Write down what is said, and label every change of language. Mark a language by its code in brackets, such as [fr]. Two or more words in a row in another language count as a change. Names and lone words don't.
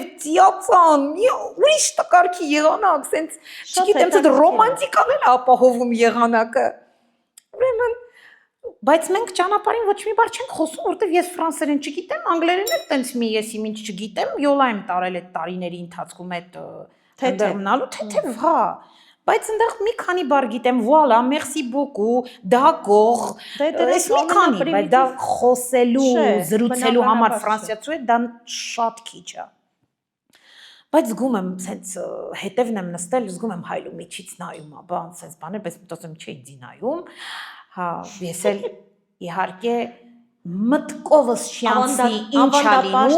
[hy] ծիածան, ուրիշ տկարքի եղանակ, սենց, չգիտեմ, սենց ռոմանտիկան էլ ապահովում եղանակը։ Ուրեմն, բայց մենք ճանապարհին ոչ մի բառ չենք խոսում, որտեվ ես ֆրանսերեն չգիտեմ, անգլերեն էլ տենց մի ես ինչ չգիտեմ, յոլա եմ տարել այդ տարիների ընթացքում այդ այնտեղ մնալու, թեթև, հա։ Բայց այնտեղ մի քանի բառ գիտեմ, [fr] voilà, merci beaucoup, d'accord, [hy] այս մի քանի, բայց դա խոսելու, զրուցելու համար ֆրանսիացու է, դա շատ քիչ է։ Բայց զգում եմ, սենց հետևն եմ նստել, զգում եմ հայլու միջից նայում, բան, սենց բաներ, բայց մտածում չի ինձի նայում, հա, ես էլ իհարկե մտկովս չյանցնի ինչ ա լինում,